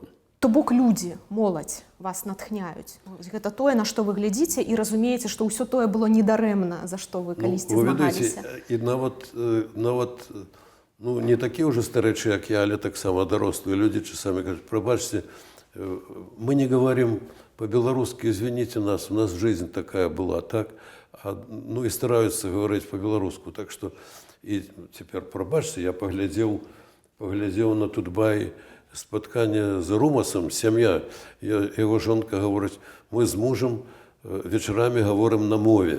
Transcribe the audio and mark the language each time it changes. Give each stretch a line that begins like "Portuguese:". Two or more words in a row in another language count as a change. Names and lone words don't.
Belarusian: То бок людзі, моладзь вас натхняюць. Гэта тое, на што вы глядзіце і разумееце, што ўсё тое было недарэмна, за што вы калісьці змагаліся. І нават не такія ўжо старэчы, як я, але таксама дарослыя людзі часамі кажуць, прабачце,
Russian: мы не говорим по-беларуску, извините нас, у нас жизнь такая была, так?
Belarusian: Ну і стараюцца гаварыць по-беларуску, так што і цяпер, прабачце, я паглядзеў на Тутбай спатканне з Румасам, сям'я, яго жонка гаворыць, мы з мужам вечарамі гаворым на мове.